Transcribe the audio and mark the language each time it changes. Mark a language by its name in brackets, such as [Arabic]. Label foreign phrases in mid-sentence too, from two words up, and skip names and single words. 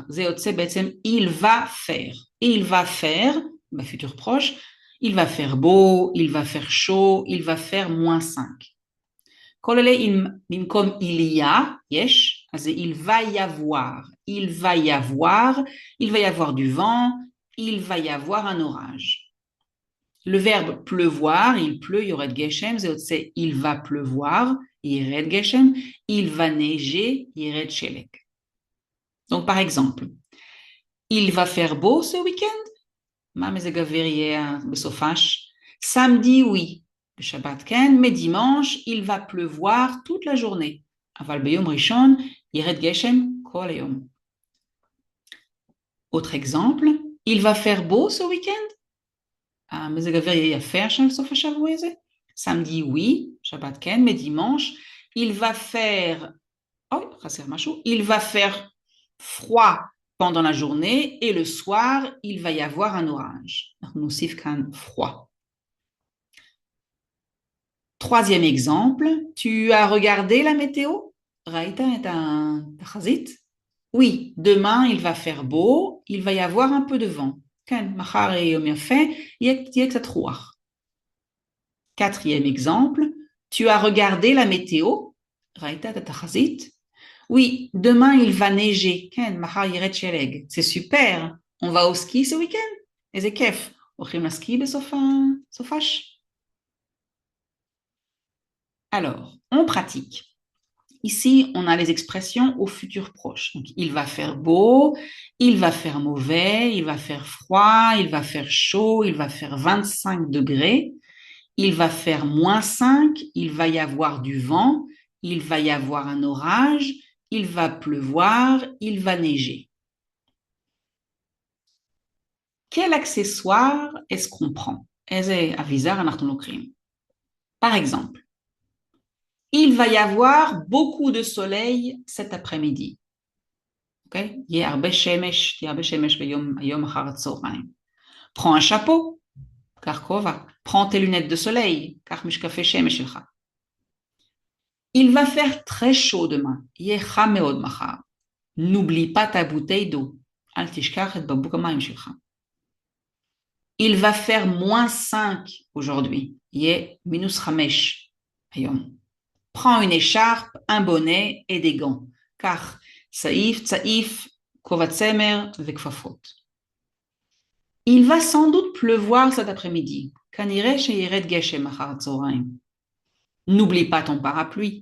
[Hebrew] זה יוצא בעצם [French] il va faire. Il va faire, בfutur proche, il va faire beau, il va faire chaud, il va faire -5. [Hebrew] כל אלה במקום [French] il y a, [Hebrew] יש, אז זה [French] il va y avoir. Il va y avoir du vent, il va y avoir un orage. Le verbe pleuvoir, il pleut, [Hebrew] יורד גשם, זה יוצא [French] il va pleuvoir, [Hebrew] ירד גשם, [French] il va neiger, [Hebrew] ירד שלג. [French] Donc par exemple, il va faire beau ce week-end? [Hebrew] מה מזג האוויר יהיה בסופש? [French] Samedi, oui. [Hebrew] בשבת כן, [French] mais dimanche, il va pleuvoir toute la journée. [Hebrew] אבל ביום ראשון, ירד גשם כל היום. [French] Autre exemple, il va faire beau ce week-end? [Hebrew] המזג האוויר יהיה יפה עכשיו סוף השבוע הזה? [French] Samedi, oui. [Hebrew] שבת כן, [French] mais dimanche, il va faire... [Hebrew] חסר משהו. [French] Il va faire froid pendant la journée et le soir, il va y avoir un orage. [Hebrew] אנחנו נוסיף כאן froid. [French] Troisième exemple, tu as regardé la météo? [Hebrew] ראית את התחזית? [French] Oui, demain il va faire beau, il va y avoir un peu de vent. [Hebrew] כן, מחר יהיה יום יפה, יהיה קצת רוח. [French] Quatrième exemple, tu as regardé la météo? [Hebrew] ראית את התחזית? [French] Oui, demain il va neiger. [Hebrew] כן, מחר ירד שלג. [French] C'est super. On va au ski ce week-end? [Hebrew] איזה כיף. הולכים לסקי בסופש? [French] Alors, on pratique. Ici, on a les expressions au futur proche. Donc, il va faire beau, il va faire mauvais, il va faire froid, il va faire chaud, il va faire 25 degrés, il va faire -5, il va y avoir du vent, il va y avoir un orage, il va pleuvoir, il va neiger. Quel accessoire est-ce qu'on prend? [Hebrew] איזה אביזר אנחנו לוקחים? [French] Par exemple, il va y avoir beaucoup de soleil cet après-midi. [Hebrew] אוקיי? יהיה הרבה שמש, תהיה הרבה שמש היום אחר הצהריים. [French] Prends un chapeau, [Hebrew] קח כובע. [French] Prends tes lunettes de soleil, [Hebrew] קח משקפי שמש שלך. [French] Il va faire très chaud demain, [Hebrew] יהיה חם מאוד מחר. [French] N'oublie pas ta bouteille d'eau, [Hebrew] אל תשכח את בקבוק המים שלך. [French] Il va faire -5 aujourd'hui, [Hebrew] יהיה -5 היום. [French] Prends une écharpe, un bonnet et des gants. [Hebrew] קח צעיף, צעיף, כובע צמר וכפפות. [French] Il va sans doute pleuvoir cet après-midi. [Hebrew] כנראה שירד גשם אחר הצהריים. [French] N'oublie pas ton parapluie.